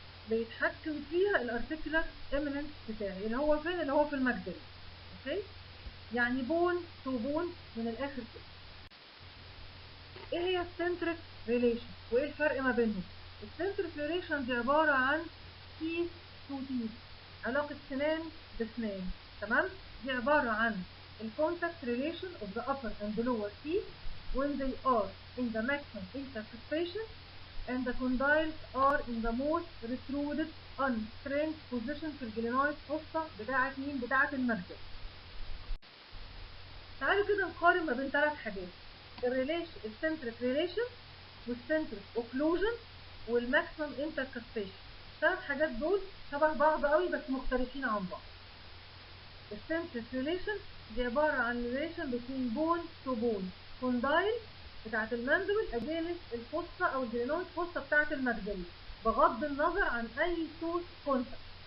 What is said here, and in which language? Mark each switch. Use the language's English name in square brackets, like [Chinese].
[Arabic] بيتحكم فيها الارتيكولار ايميننس بتاعي اللي هو فين؟ اللي هو في الماكسيلا. اوكي، يعني بون تو بون من الاخر كده. ايه هي السنتريك ريليشن وايه الفرق ما بينهم؟ السنتريك ريليشن دي عباره عن تيث تو تيث، علاقه سنان بسنان. تمام؟ دي عباره عن الكونتاكت ريليشن [English] of the upper and the lower teeth when they are in the maximum intercrustacean and the condyles are in the most retruded unstrained position [Arabic] في الجلينويد فوسطى بتاعت مين؟ بتاعت المجدل. تعالوا كده نقارن ما بين ثلاث حاجات، الريليشن السنتريك ريليشن والسنتريك اوكلوجن والماكسيمم انتركاستيشن. الثلاث حاجات دول شبه بعض قوي بس مختلفين عن بعض. السنتريك ريليشن دي عباره عن ريليشن بين بون تو بون كوندايل بتاعت الماندبل اجينست الفوسطى او الجلينويد فوسطى بتاعت المجدل بغض النظر عن اي سورس كونتاكت.